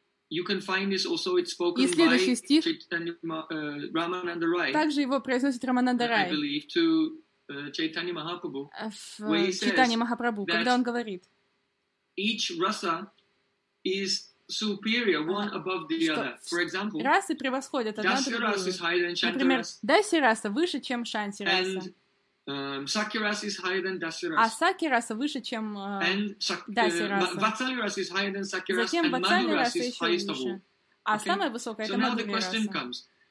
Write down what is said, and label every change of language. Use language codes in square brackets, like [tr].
[en] You can find this also, it's spoken by Ramananda Rai. [ru] Также его произносит Рамананда Рай. Чайтанья Махапрабху, когда он говорит, [en] each rasa is superior, one above the other. For example, [ru] расы превосходят одна другую. Например, даси раса выше, чем шанти раса. А саки раса выше, чем даси раса. Ватсали раса выше, чем саки раса. Затем ватсали раса еще выше. А самая высокая — это мадхури раса.